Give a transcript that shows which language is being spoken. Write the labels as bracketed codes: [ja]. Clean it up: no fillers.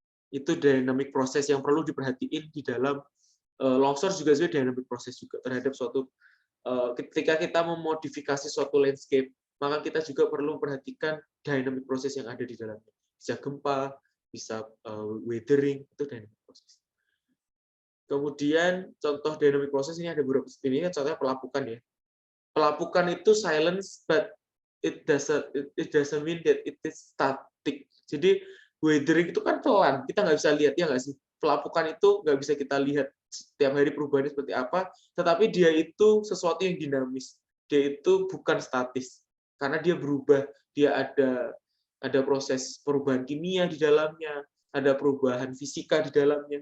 [id] Itu dynamic process yang perlu diperhatiin di dalam longsor juga sebenarnya dynamic process juga terhadap suatu ketika kita memodifikasi suatu landscape, maka kita juga perlu memperhatikan dynamic process yang ada di dalamnya. Bisa gempa, bisa weathering, itu dynamic process. Kemudian contoh dynamic process ini ada beberapa, ini kan contohnya pelapukan ya. Pelapukan itu [en] silence, but it doesn't mean that it is static. [id] Jadi weathering itu kan pelan, kita nggak bisa lihat ya nggak sih. Pelapukan itu nggak bisa kita lihat setiap hari perubahannya seperti apa, tetapi dia itu sesuatu yang dinamis. Dia itu bukan statis, karena dia berubah. Dia ada proses perubahan kimia di dalamnya, ada perubahan fisika di dalamnya.